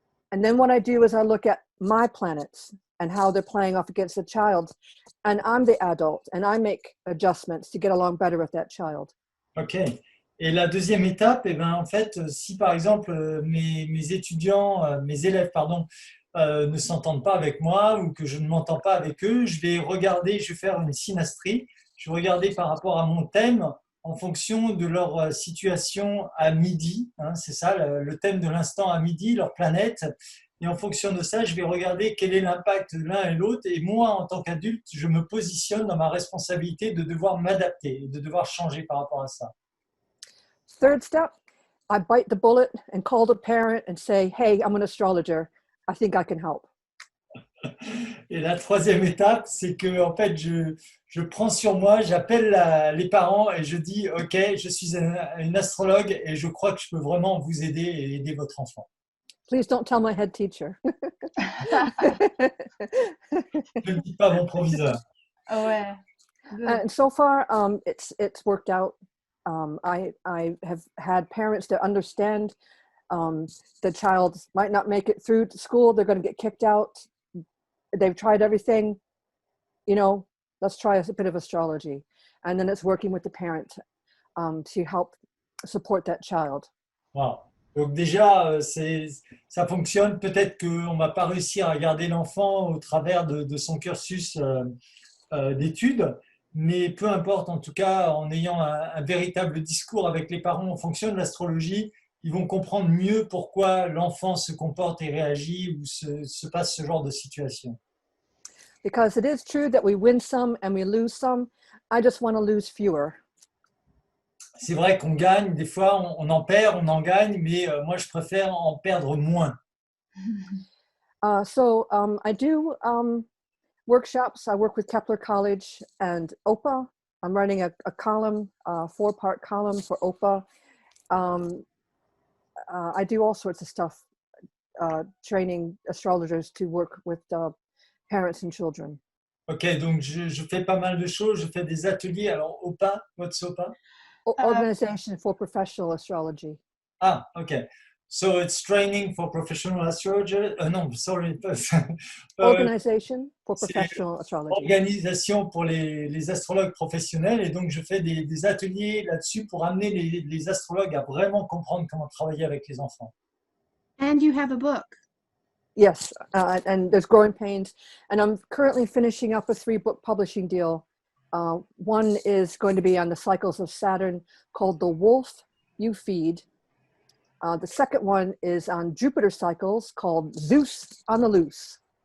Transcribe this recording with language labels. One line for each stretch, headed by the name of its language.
English: And then what I do is I look at my planets and how they're playing off against the child. And I'm the adult and I make adjustments to get along better with that child. Ok.
French: Et la deuxième étape, eh ben, en fait, si par exemple mes étudiants, mes élèves, pardon, ne s'entendent pas avec moi ou que je ne m'entends pas avec eux, je vais regarder, je vais faire une synastrie, je vais regarder par rapport à mon thème en fonction de leur situation à midi, hein, c'est ça, le thème de l'instant à midi, leur planète. Et en fonction de ça, je vais regarder quel est l'impact de l'un et l'autre. Et moi, en tant qu'adulte, je me positionne dans ma responsabilité de devoir m'adapter, de devoir changer par rapport à ça.
English: Third step, I bite the bullet and call the parent and say, hey, I'm an astrologer. I think I can help.
French: Et la troisième étape, c'est que en fait, je prends sur moi, j'appelle les parents et je dis, OK, je suis une astrologue et je crois que je peux vraiment vous aider et aider votre enfant.
English: Please don't tell my head teacher.
French: Ne le dis pas à mon proviseur. Ouais.
English: And so far, it's worked out. I have had parents that understand the child might not make it through to school. They're going to get kicked out. They've tried everything. You know, let's try a bit of astrology. And then it's working with the parent to help support that child. Wow.
French: Donc déjà, ça fonctionne. Peut-être qu'on ne va pas réussir à garder l'enfant au travers de son cursus d'études, mais peu importe, en tout cas, en ayant un véritable discours avec les parents en fonction de l'astrologie, ils vont comprendre mieux pourquoi l'enfant se comporte et réagit ou se passe ce genre de situation.
English: Because it is true that we win some and we lose some. I just want to lose fewer.
French: C'est vrai qu'on gagne, des fois on en perd, on en gagne, mais moi je préfère en perdre moins.
English: So I do workshops. I work with Kepler College and OPA. I'm running a column, a 4-part column for OPA. I do all sorts of stuff training astrologers to work with parents and children.
French: Ok, donc je fais pas mal de choses. Je fais des ateliers. Alors, OPA,
English: what's OPA? Organization for Professional Astrology.
French: Ah, ok.
English: So it's training for professional astrology. No, sorry. Organization for Professional Astrology.
French: Organisation pour les astrologues professionnels. Et donc, je fais des ateliers là-dessus pour amener les astrologues à vraiment comprendre comment travailler avec les enfants.
English: And you have a book. Yes, and there's Growing Pains. And I'm currently finishing up a 3-book publishing deal. One is going to be on the cycles of Saturn called The Wolf You Feed. The second one is on Jupiter cycles called Zeus on the Loose.